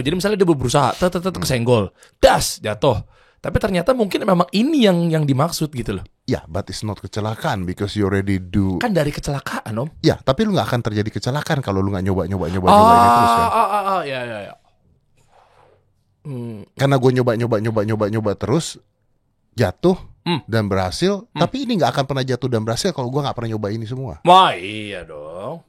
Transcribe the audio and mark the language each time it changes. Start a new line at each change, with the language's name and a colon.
Indonesian: Jadi misalnya dia berusaha, kesenggol, jatuh. Tapi ternyata mungkin memang ini yang dimaksud gitu loh.
English: Ya, but it's not
Indonesian: kecelakaan
English: because you already do.
Indonesian: Kan dari kecelakaan, Om. Ya, tapi lu nggak akan terjadi kecelakaan kalau lu nggak nyoba ini terus kan. Ya. Karena gue nyoba terus jatuh dan berhasil. Tapi ini nggak akan pernah jatuh dan berhasil kalau gue nggak pernah nyoba ini semua. Wah, iya dong.